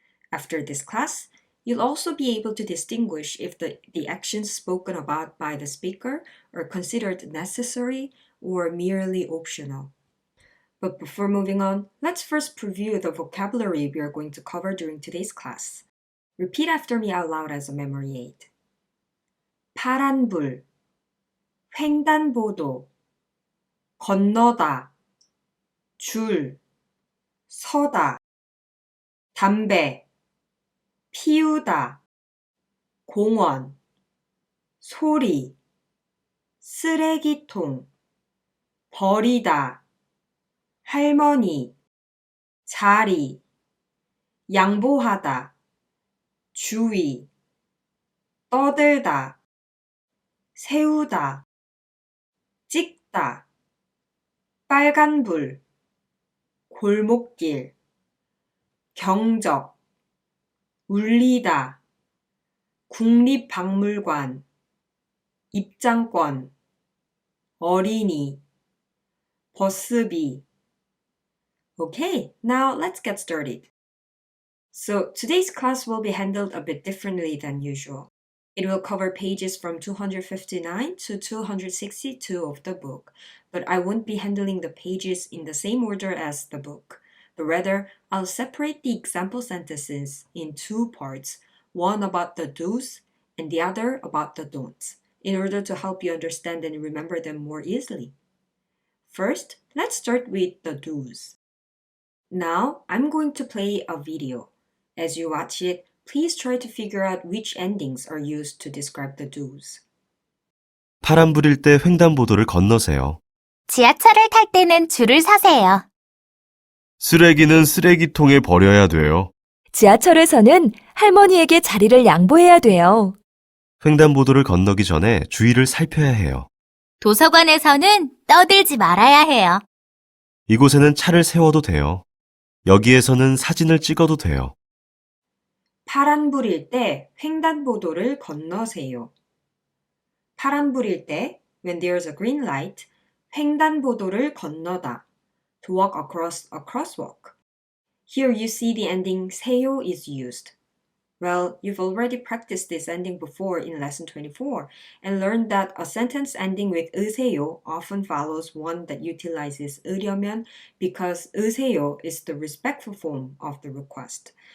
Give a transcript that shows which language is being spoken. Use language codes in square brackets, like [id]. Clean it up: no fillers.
[en] After this class, you'll also be able to distinguish if the actions spoken about by the speaker are considered necessary or merely optional. But before moving on, let's first preview the vocabulary we are going to cover during today's class. Repeat after me out loud as a memory aid. [ko] 파란불, 횡단보도, 건너다, 줄, 서다, 담배, 피우다, 공원, 소리, 쓰레기통, 버리다, 할머니, 자리, 양보하다, 주의, 떠들다, 세우다, 찍다, 빨간불, 골목길, 경적, 울리다, 국립박물관, 입장권, 어린이, 버스비. [en] Okay, now let's get started. So today's class will be handled a bit differently than usual. It will cover pages from 259 to 262 of the book, but I won't be handling the pages in the same order as the book, but rather I'll separate the example sentences in two parts, one about the do's and the other about the don'ts, in order to help you understand and remember them more easily. First, let's start with the do's. Now, I'm going to play a video. As you watch it, please try to figure out which endings are used to describe the do's. [ko] 파란불일 때 횡단보도를 건너세요. 지하철을 탈 때는 줄을 서세요. 쓰레기는 쓰레기통에 버려야 돼요. 지하철에서는 할머니에게 자리를 양보해야 돼요. 횡단보도를 건너기 전에 주위를 살펴야 해요. 도서관에서는 떠들지 말아야 해요. 이곳에는 차를 세워도 돼요. 여기에서는 사진을 찍어도 돼요. 파란불일 때 횡단보도를 건너세요. 파란불일 때, [en] when there's a green light, [ko] 횡단보도를 건너다, [en] to walk across a crosswalk. Here you see the ending 세요 is used. Well, you've already practiced this ending before in lesson 24 and learned that a sentence ending with 으세요 often follows one that utilizes 으려면 because 으세요 is the respectful form of the request.